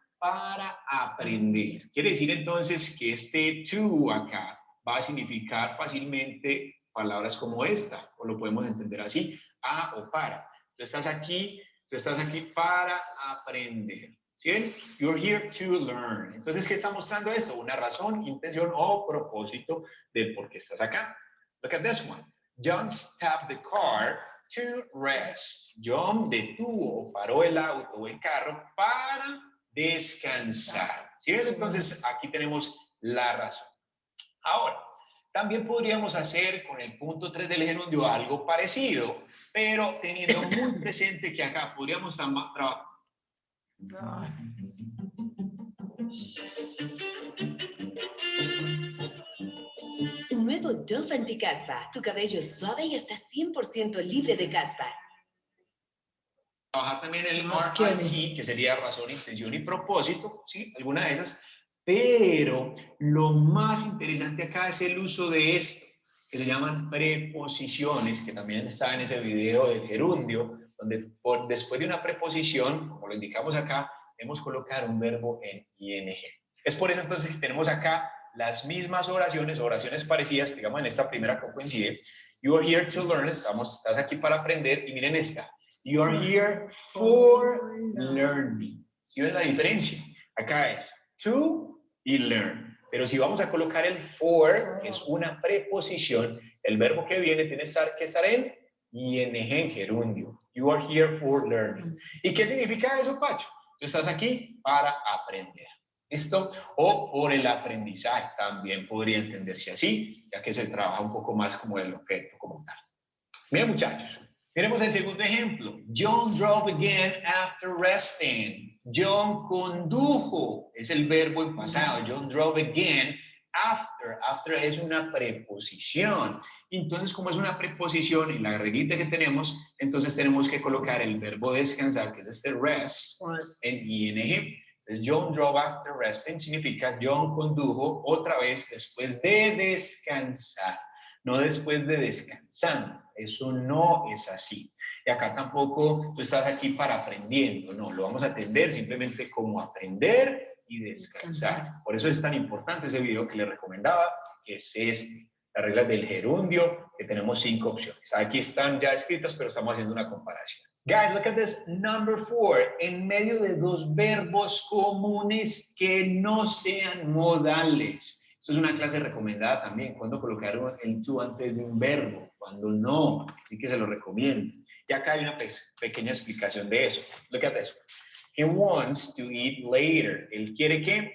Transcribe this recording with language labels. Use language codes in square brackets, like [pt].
[es] Para aprender. Quiere decir entonces que este to acá va a significar fácilmente palabras como esta, o lo podemos entender así, a o para. Tú estás aquí para aprender. ¿Sí? [en] You're here to learn. [es] Entonces, ¿qué está mostrando eso? Una razón, intención o propósito del por qué estás acá. [en] Look at this one. John stopped the car to rest. [es] John detuvo o paró el auto o el carro para descansar. ¿Sí ves? Entonces aquí tenemos la razón. Ahora, también podríamos hacer con el punto 3 del gerundio algo parecido, pero teniendo muy presente que acá podríamos trabajar. Nuevo Dove Anticaspa. Tu cabello es suave y está 100% libre de caspa. Trabajar también el RIP, que sería razón, intención y propósito, ¿sí? Alguna de esas. Pero lo más interesante acá es el uso de esto, que se llaman preposiciones, que también está en ese video del gerundio, donde después de una preposición, como lo indicamos acá, debemos colocar un verbo en ing. Es por eso entonces que tenemos acá las mismas oraciones parecidas, digamos en esta primera que coincide. [en] You are here to learn, [es] estás aquí para aprender, y miren esta. [en] You are here for learning. [es] ¿Sí ven la diferencia? Acá es to y learn. Pero si vamos a colocar el for, que es una preposición, el verbo que viene tiene que estar en ing, en gerundio. [en] You are here for learning. [es] ¿Y qué significa eso, Pacho? Tú estás aquí para aprender. ¿Listo? O por el aprendizaje, también podría entenderse así, ya que se trabaja un poco más como el objeto como tal. Bien, muchachos. Miremos el segundo ejemplo. [en] John drove again after resting. [es] John condujo, es el verbo en pasado. [en] John drove again after. After [es] es una preposición. Entonces, como es una preposición y la reguita que tenemos, entonces tenemos que colocar el verbo descansar, que es este rest, en ing. Entonces, [en] John drove after resting [es] significa John condujo otra vez después de descansar. No después de descansando. Eso no es así. Y acá tampoco tú estás aquí para aprendiendo, no, lo vamos a atender simplemente como aprender y descansar. Por eso es tan importante ese video que les recomendaba, que es este, las reglas del gerundio, que tenemos 5 opciones. Aquí están ya escritas, pero estamos haciendo una comparación. [en] Guys, look at this number 4. [es] En medio de 2 verbos comunes que no sean modales. Esto es una clase recomendada también, cuando colocar el to antes de un verbo, cuando no, así que se lo recomiendo. Y acá hay una pequeña explicación de eso. [en] Look at this. He wants to eat later. [es] ¿Él quiere qué?